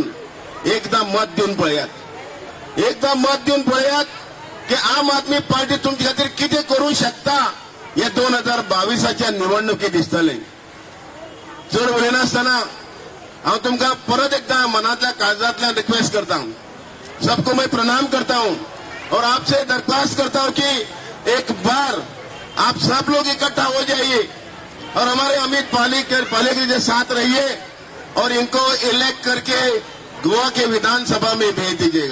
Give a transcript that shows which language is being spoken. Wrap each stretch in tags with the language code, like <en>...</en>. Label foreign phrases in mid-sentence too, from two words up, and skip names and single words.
<kok>एकदां मत दिवन पळयात, एकदां मत दिवन पळयात की आम आदमी पार्टी तुमचे खातीर कितें करूंक शकता हे 2022च्या निवडणुकी दिसतले. चड उलयनासतना हांव तुमकां परत एकदां मनांतल्या काळजांतल्यान रिक्वेस्ट करता</kok> <hi>हूं, सबको मैं प्रणाम करता हूं और आपसे दरख्वास्त करता हूं कि एक बार आप सब लोग इकट्ठा हो जाइए और हमारे अमित पालेकर के साथ रहिए और इनको इलेक्ट करके गोवा के विधानसभा में भेज दीजिएगा.</hi>